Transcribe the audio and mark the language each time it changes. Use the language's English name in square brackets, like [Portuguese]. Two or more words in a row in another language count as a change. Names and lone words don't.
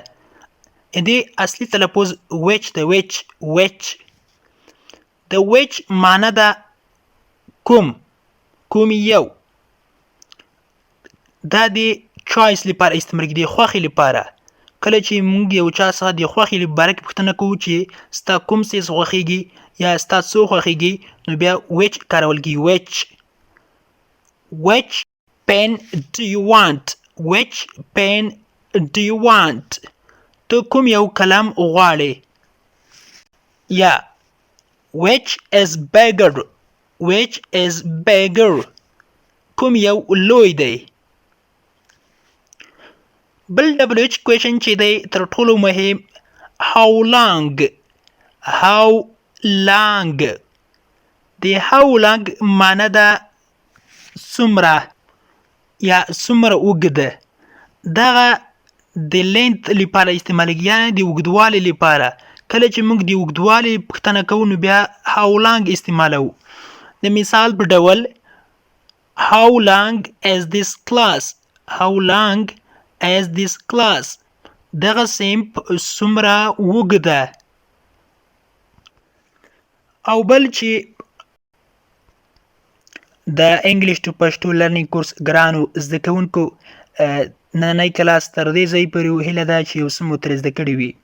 [Pashto] دې اصلي تلفظ which ده which د which معنی ده کوم یو. دا د چوایس لپاره استعمال کیږي د خوښې لپاره. کله چې موږ یو چا څخه د خوښې باره کې پوښتنه کوو چې ستا کوم څیز خوښیږي یا ستا څو خوښیږي نو بیا which کارول کیږي. [English] which pen do you want. which pen do you want [Pashto] ته کوم یو کلم غواړې. [English] یا which is bigger. [Pashto] which is bigger کوم یو لوی دی. بل [English] WH question [Pashto] چې دی تر ټولو مهم [English] how long. how long [Pashto] د [English] how long [Pashto] معنی ده څومره یا څومره اوږده. دغه د length لپاره استعمالیږي یعنی د اوږدوالي لپاره. کله چې موږ د اوږدوالي پوښتنه کوو نو بیا [English] how long [Pashto] استعمالوو. د مثال په ډول [English] how long is this class. how long is this class [Pashto] دغه صنف څومره اوږده. او بل چې د [English] English to Pashto learning course [Pashto] ګرانو زده کوونکو نننی کلاس تر دې ځای پورې هیله ده چې یو څه مو ترې زده کړي وي.